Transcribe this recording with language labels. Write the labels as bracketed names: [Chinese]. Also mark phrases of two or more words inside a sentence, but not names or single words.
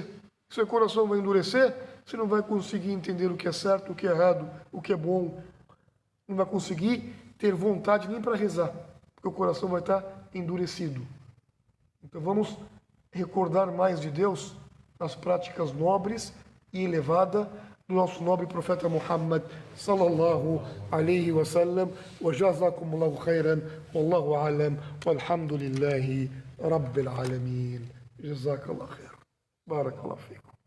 [Portuguese] Se seu coração vai endurecer, você não vai conseguir entender o que é certo, o que é errado, o que é bom. Não vai conseguir ter vontade nem para rezar, porque o coração vai estar endurecido. Então vamos recordar mais de Deus nas práticas nobres e elevadas do nosso nobre profeta Muhammad [Arabic] صلى الله عليه وسلم. وجزاكم الله خيرا، والله أعلم، والحمد لله رب العالمين. جزاك الله خير. بارك الله فيكم.